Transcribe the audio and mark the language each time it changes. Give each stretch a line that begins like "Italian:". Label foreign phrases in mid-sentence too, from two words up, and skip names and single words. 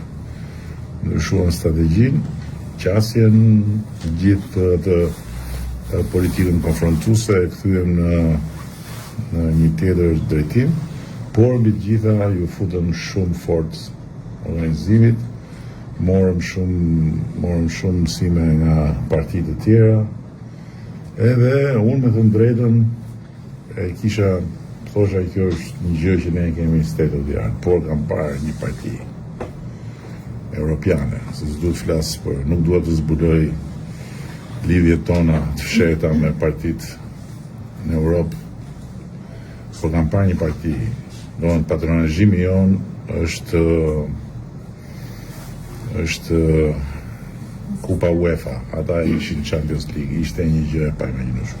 Albanian: Ndryshuam strategjinë, qasjen, gjithë të politikën konfrontuese e kthyem në një tjetër drejtim, por mbi të gjitha ju futëm shumë fort organizimit, morëm shumë mësime nga partitë të tjera, edhe unë me thënë drejtën kisha thosha kjo është një gjë që ne kemi
English: state of the art,
Albanian: por kam parë një parti europiane, se s'duhet flas për, nuk duhet të zbuloj lidhjet tona të fshehta me partitë në Europë, por kam parë një parti, domethënë patronazhimi jon është Kupa UEFA, ata ishin Champions League, ishte një gjë e paimagjinueshme.